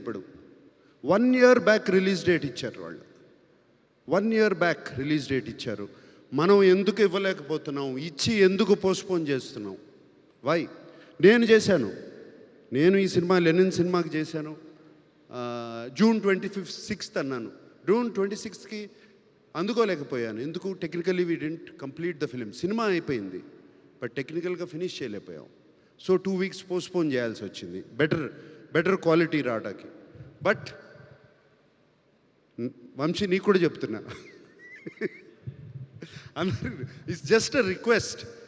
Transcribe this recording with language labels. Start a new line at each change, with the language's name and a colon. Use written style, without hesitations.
Telugu: ఇప్పుడు 1 year back release date ఇచ్చారు వాళ్ళు. 1 year బ్యాక్ రిలీజ్ డేట్ ఇచ్చారు. మనం ఎందుకు ఇవ్వలేకపోతున్నాం, ఇచ్చి ఎందుకు పోస్ట్పోన్ చేస్తున్నాం?
English: Why?
Telugu: నేను చేశాను, నేను ఈ సినిమా లెనిన్ సినిమాకి చేశాను. June 26th అన్నాను. June 26th అందుకోలేకపోయాను. ఎందుకు?
English: Technically we didn't complete the film.
Telugu: Cinema అయిపోయింది, బట్ టెక్నికల్గా ఫినిష్ చేయలేకపోయాం. సో 2 వీక్స్ పోస్ట్పోన్ చేయాల్సి వచ్చింది, బెటర్ క్వాలిటీ రావడానికి. బట్ వంశీ, నీకు కూడా చెప్తున్నా, అందరూ
English: It's just a request.